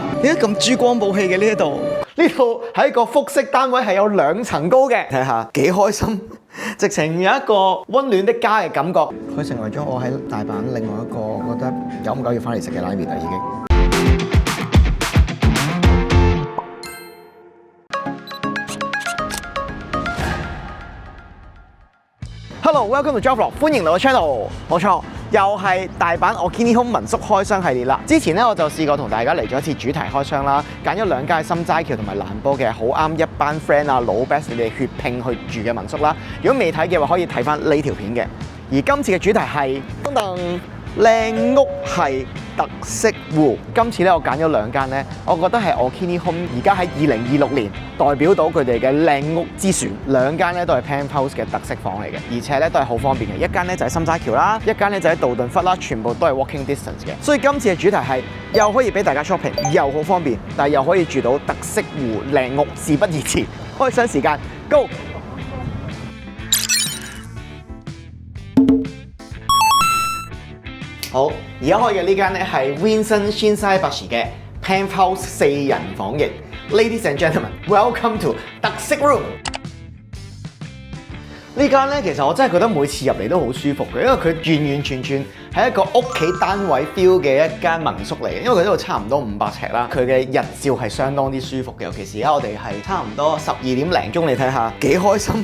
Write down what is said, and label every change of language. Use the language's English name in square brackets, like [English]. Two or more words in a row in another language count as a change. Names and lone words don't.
[Cantonese] 點解咁珠光寶氣嘅呢一度？呢度係一個複式單位，係有2層高嘅。睇下幾開心，直情有一個溫暖的家嘅感覺。佢成為咗我喺大阪另外一個我覺得久唔久要翻嚟食嘅拉麵啦，已經。 [English] Hello，welcome to Jovlog， [Cantonese] 歡迎嚟我 channel。冇錯，又係大阪 Okinihon 民宿開箱系列啦。之前咧我就試過同大家嚟咗一次主題開箱啦，揀咗2間心齋橋同埋蘭波嘅，好啱一班 friend 啊老 best 你哋血拼去住嘅民宿啦。如果未睇嘅話，可以睇翻呢條片嘅。而今次嘅主題係噔噔靚屋係特色戶。今次咧我揀咗2間咧，我覺得係 Okinihon而家喺2026年代表到佢哋嘅靚屋之選。2間咧都係 Penthouse 嘅特色房嚟嘅，而且咧都係好方便嘅。一間咧就喺心齋橋啦，一間咧就喺道頓窟啦，全部都係 [English] walking distance [Cantonese] 嘅。所以今次嘅主題係又可以俾大家 shopping， 又好方便，但係又可以住到特色戶靚屋。事不宜遲，開箱時間 Go！好，而家開嘅呢間咧係 Vincent Shinsaibashi 嘅 Penthouse 4人房型。 [English] Ladies and gentlemen, welcome to [Cantonese] 特色 room。呢間咧其實我真係覺得每次入嚟都好舒服嘅，因為佢完完全全係一個屋企單位 feel 嘅一間民宿嚟嘅。因為佢呢度差唔多500尺啦，佢嘅日照係相當之舒服嘅。尤其是而家我哋係差唔多12點零鐘，你睇下幾開心。